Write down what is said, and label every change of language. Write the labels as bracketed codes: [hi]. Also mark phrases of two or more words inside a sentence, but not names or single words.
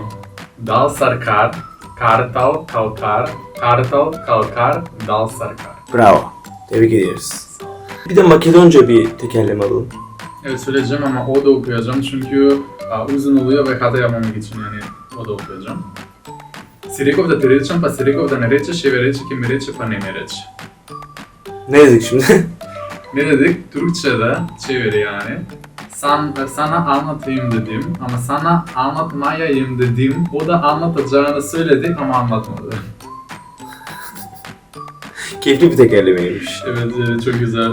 [tr] Dal sarkar, kartal kalkar, kartal kalkar, dal sarkar. Bravo. Tebrik ediyoruz. Bir de Makedonca bir tekerleme alalım. Evet, söyleyeceğim ama o da okuyacağım çünkü uzun oluyor ve hata yapmamak için yani o da okuyacağım. [mk] Си рекао да ти речем, па си рекао да не речеш, еве рече ки ми рече, па не ми рече. [tr] Ne dedik şimdi? Ne dedik? Türkçe'de çeviri yani. Sana anlatayım dedim ama sana anlatmayayım dedim. O da anlatacağını söyledi ama anlatmadı. Keyifli bir tekerlemeymiş. Evet, çok güzel.